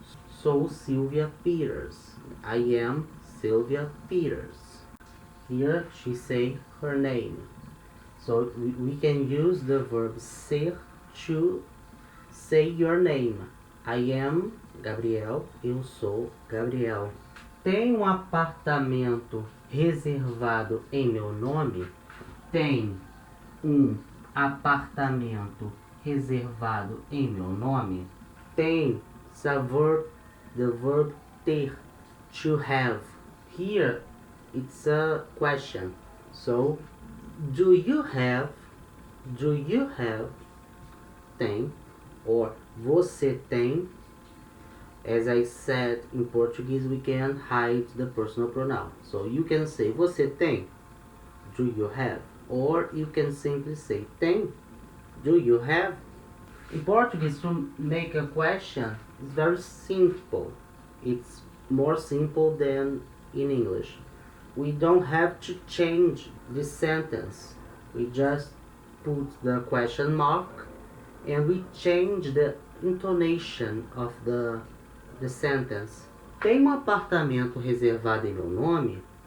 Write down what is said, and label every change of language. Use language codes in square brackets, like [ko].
[pt] Sou Sylvia Peters. [en] I am Sylvia Peters. Here she say her name. So we can use the verb ser to say your name. I am Gabriel. [pt] Eu sou Gabriel. Tem apartamento reservado em meu nome? Tem apartamento reservado em meu nome? [en] Tem, the verb ter, to have. Here it's a question. So do you have, tem, or você tem. As I said, in Portuguese we can hide the personal pronoun. So you can say você tem, do you have, or you can simply say tem, do you have. In Portuguese, to make a question is very simple. It's more simple than in English. We don't have to change the sentence. We just put the question mark and we change the intonation of the sentence. [pt] Tem apartamento reservado em meu nome?